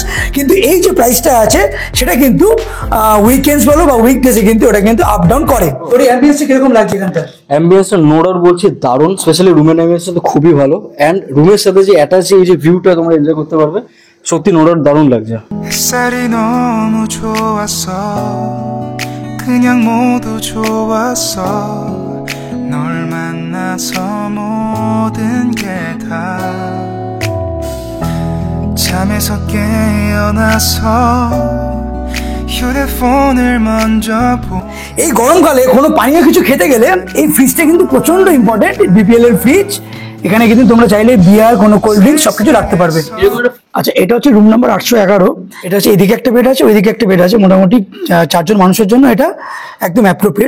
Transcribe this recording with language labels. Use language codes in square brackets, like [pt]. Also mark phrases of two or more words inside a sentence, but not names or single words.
[bn] কিন্তু এই যে প্রাইসটা আছে সেটা কিন্তু উইকেন্ডস বলো বা উইকডেসে কিন্তু ওটা কিন্তু আপ ডাউন করে। ওর অ্যাম্বিয়েন্সটা কিরকম লাগছে এখানটা? অ্যাম্বিয়েন্সটা [en] no doubt [bn] বলছি দারুণ, স্পেশালি রুমের অ্যাম্বিয়েন্সটা তো খুবই ভালো। অ্যান্ড রুমের সাথে যে অ্যাটাচ এই যে ভিউটা তোমরা এনজয় করতে পারবে, সত্যি [en] no doubt [bn] দারুণ লাগছে। [ko] 햇살이 너무 좋았어 그냥 모두 좋았어 널 만나서 모든 게 다 잠에서 깨어나서 휴대폰을 먼저 [bn] এই গরমকালে কোনো পানীয় কিছু খেতে গেলে এই ফ্রিজটা কিন্তু প্রচন্ড ইম্পর্টেন্ট। বিপিএল এর ফ্রিজ, এখানে কিন্তু তোমরা চাইলে বিয়ার, কোনো [en] cold drinks [bn] সবকিছু রাখতে পারবে। আচ্ছা, এটা হচ্ছে [en] room number 811. [bn] এটা হচ্ছে এদিকে একটা বেড আছে, ওইদিকে একটা বেড আছে। মোটামুটি 4 জন মানুষের জন্য এটা একদম অ্যাপ্রোপ্রিয়েট।